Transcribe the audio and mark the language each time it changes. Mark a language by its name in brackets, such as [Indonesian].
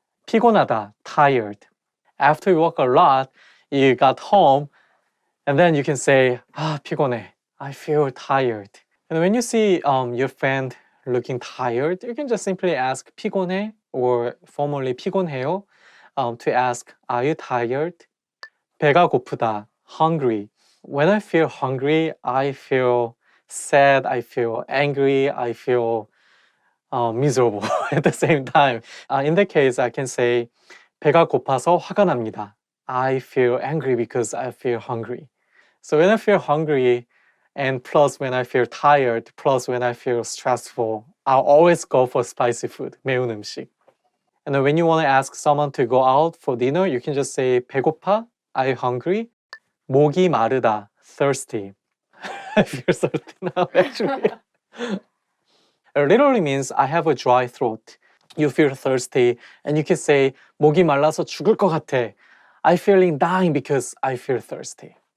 [English] 피곤하다, tired. After you work a lot, you got home, and then you can say, 피곤해, I feel tired. And when you see your friend looking tired, you can just simply ask 피곤해, or formally 피곤해요, to ask, are you tired? [Korean] 배가 고프다, [English] hungry. When I feel hungry, I feel sad, I feel angry, I feel miserable at the same time. In that case, I can say [Korean] 배가 고파서 화가 납니다. [English] I feel angry because I feel hungry. So when I feel hungry, and plus when I feel tired, plus when I feel stressful, I'll always go for spicy food, [Korean] 매운 음식. [English] And then when you want to ask someone to go out for dinner, you can just say 배고파, are you hungry? [Korean] 목이 마르다, [English] thirsty. I feel thirsty now, actually. It literally means I have a dry throat. You feel thirsty, and you can say [Korean] 목이 말라서 죽을 것 같아. [English] I'm feeling dying because I feel thirsty.